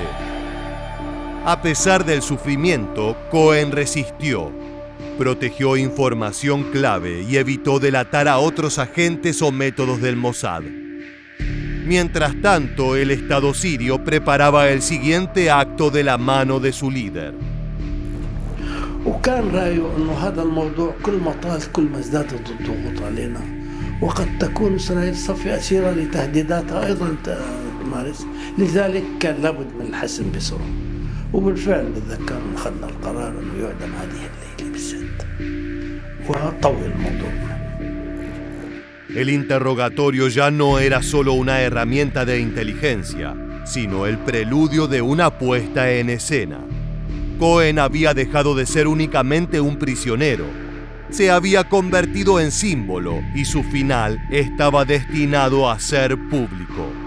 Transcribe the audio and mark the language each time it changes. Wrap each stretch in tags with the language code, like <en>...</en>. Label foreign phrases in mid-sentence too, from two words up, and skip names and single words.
<es>A pesar del sufrimiento, Cohen resistió. Protegió información clave y evitó delatar a otros agentes o métodos del Mossad. Mientras tanto, el Estado sirio preparaba el siguiente acto de la mano de su líder.</es> <ar>وكان رأيه أنه هذا الموضوع كل ما طال كل ما ازدادت الضغوط علينا وقد تكون إسرائيل صفي أسيرة لتهديداتها أيضا تمارس لذلك كان لابد من الحسم بسرعة وبالفعل بتذكر أخذنا القرار أنه يعدم هذه الليلة بالذات وطول الموضوع.</ar> <es>El interrogatorio ya no era solo una herramienta de inteligencia, sino el preludio de una puesta en escena. Cohen había dejado de ser únicamente un prisionero. Se había convertido en símbolo y su final estaba destinado a ser público.</es>